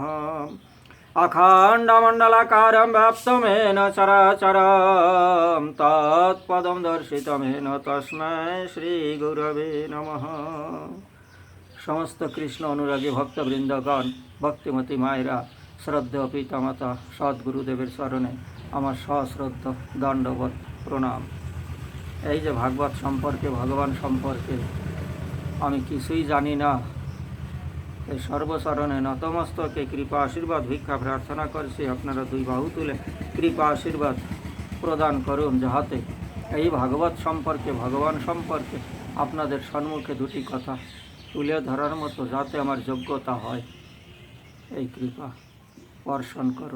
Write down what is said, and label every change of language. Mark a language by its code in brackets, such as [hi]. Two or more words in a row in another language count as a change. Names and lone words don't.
[sa] अखण्डमण्डलाकारं व्याप्तं येन चराचरं तत्पदं दर्शितं येन तस्मै श्री गुरवे नमः। [bn] সমস্ত কৃষ্ণ অনুরাগী ভক্তবৃন্দগণ ভক্তিমতী মায়েরা শ্রদ্ধেয় পিতামাতা সদ্গুরুদেবের চরণে আমার সশ্রদ্ধা দণ্ডবৎ প্রণাম। এই যে ভাগবত সম্পর্কে ভগবান সম্পর্কে আমি কিছুই জানি না, এই সর্বচরণে নতমস্তকে কৃপা আশীর্বাদ ভিক্ষা প্রার্থনা করছি আপনারা দুই বাহু তুলে কৃপা আশীর্বাদ প্রদান করুন, যাহাতে এই ভাগবত সম্পর্কে ভগবান সম্পর্কে আপনাদের সম্মুখে দুটি কথা তুলে ধরার মতো যাতে আমার যোগ্যতা হয়, এই কৃপা বর্ষণ করুন।